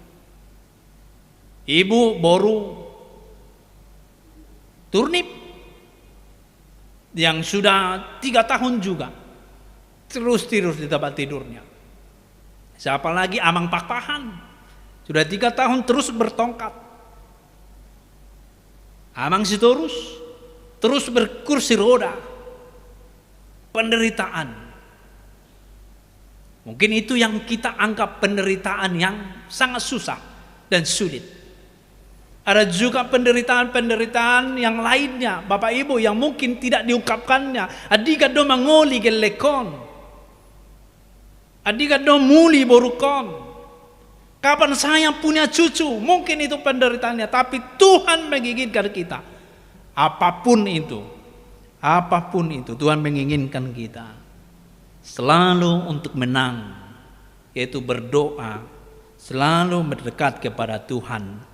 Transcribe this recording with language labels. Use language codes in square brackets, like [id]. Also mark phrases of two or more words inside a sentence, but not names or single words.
[id] Ibu Boru Turnip yang sudah 3 tahun juga terus tidur di tempat tidurnya. Siapa lagi? Amang Pakpahan sudah 3 tahun terus bertongkat. Amang Sitorus terus berkursi roda. Penderitaan. Mungkin itu yang kita anggap penderitaan yang sangat susah dan sulit. Ada juga penderitaan-penderitaan yang lainnya, Bapak Ibu, yang mungkin tidak diungkapkannya. [bbc] Adiga do mangoli gelekon, adiga do muli borukon. [id] Kapan saya punya cucu? Mungkin itu penderitaannya, tapi Tuhan menginginkan kita. Apapun itu Tuhan menginginkan kita selalu untuk menang, yaitu berdoa, selalu mendekat kepada Tuhan.